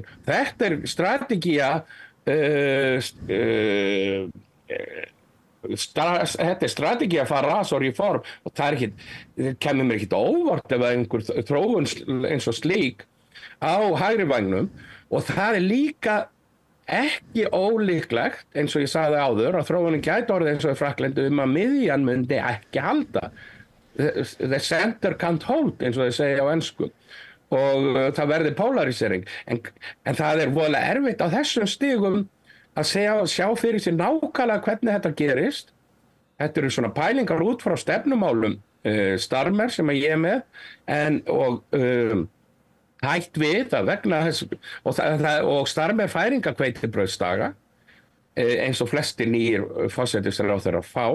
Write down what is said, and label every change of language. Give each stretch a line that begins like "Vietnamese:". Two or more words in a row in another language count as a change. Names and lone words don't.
Icelandic: Þetta er strategía þetta er strategía Farage og Reform og það kemur mér ekkert óvart ef einhver þróun eins og slík á hægri vægnum og það er líka ekki ólíklegt eins og ég sagði áður að þróunin gæti orðið eins og í Frakklandi að miðjan myndi ekki halda.
English: The center can't hold
Icelandic: eins og þeir segja á ensku og það verði polarisering en það er voðalega erfitt á þessum stigum að sjá fyrir sér nákvæmlega hvernig þetta gerist. Þetta eru svona pælingar út frá stefnumálum Starmer sem ég er með og hætt við að vegna þess og Starmer færingakveitibrauðsdaga eins og flestir nýjir forsætisráðherrar fá.